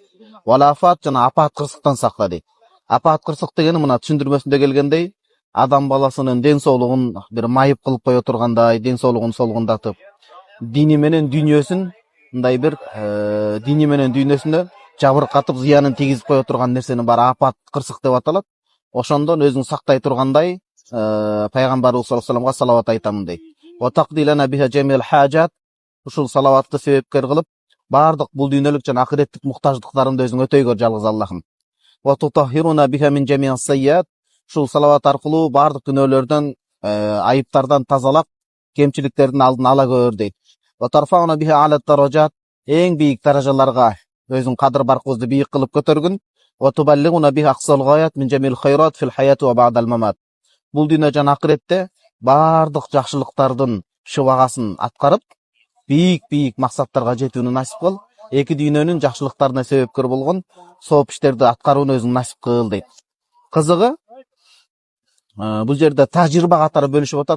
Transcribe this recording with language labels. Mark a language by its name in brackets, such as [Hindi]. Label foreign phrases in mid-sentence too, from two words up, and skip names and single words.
[Kyrgyz] Валафат жана апат кырсыктан сакла дейт. Апат кырсык дегени мына түшүндүрмөсүндө келгендей, адам баласынын ден соолугун бир майып кылып кое тургандай, ден соолугун солгундатып, дини менен дүйнөсүн мындай бир дини менен дүйнөсүнө жабыркатып, зыянын тийгизип кое турган нерсенин баары апат кырсык деп аталат. Ошондон өзүн сактай тургандай пайгамбарыбыз [Arabic] صلى الله عليه وسلم [Kyrgyz] салават айтамын дейт. [Arabic] وتقضي لنا بها جميع الحاجات. [Kyrgyz] Ушул салаватты себепкер кылып, бардык бул дүйнөлүк жана акыреттик муктаждыктарымды өзүң өтөйгөр жалгыз Аллахым. [Arabic] وتطهرنا بها من جميع السيئات. [Kyrgyz] Ушул салават аркылуу бардык күнөөлөрдөн, айыптардан тазалап, кемчиликтердин алдын ала көр дейт. [Arabic] وترفعنا بها أعلى الدرجات. [Kyrgyz] Эң бийик даражаларга өзүң кадыр баркыбызды бийик кылып көтөргүн. [Arabic] وتبلغنا بها أقصى الغايات من جميع الخيرات في الحياة وبعد الممات. [Kyrgyz] Бул дүйнө жана акыретте бардык жакшылыктардын шыбагасын аткарып, бийик максаттарга жетүүнү насип кыл. Эки дүйнөнүн жакшылыктарына себепкер болгон сооп иштерди аткарууну өзүң насип кыл дейт. Кызыгы, бул жерде тажрыйба катары бөлүшүп атат.